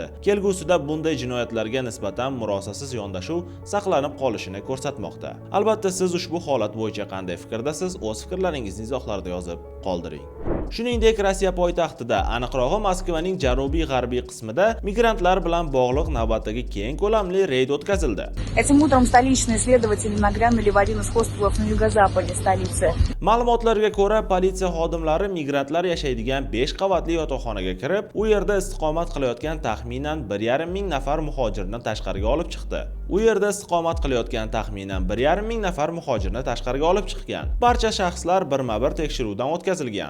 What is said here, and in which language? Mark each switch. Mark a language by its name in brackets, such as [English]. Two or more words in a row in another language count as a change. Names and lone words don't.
[Uzbek] Kelgusida bunday jinoyatlarga nisbatan murosasiz yondashuv saqlanib qolishini ko'rsatmoqda. Albatta, siz ushbu holat bo'yicha qanday fikrdasiz? O'z fikrlaringizni izohlarda yozib qoldiring. Shuningdek, Rossiya poytaxtida, aniqrog'i Moskvaning janubiy-g'arbiy qismida migrantlar bilan bog'liq navbatdagi keng ko'lamli reyd o'tkazildi. [Russian] Этим утром столичные следователи нагрянули в один из хостелов на юго-западе столицы. [Uzbek] Ma'lumotlarga ko'ra, politsiya xodimlari migrantlar yashaydigan 5 qavatli yotoqxonaga kirib, u yerda istiqomat qilayotgan taxminan 1,5 ming nafar muhojirni tashqariga olib chiqdi. Barcha shaxslar birma-bir tekshiruvdan o'tkazilgan.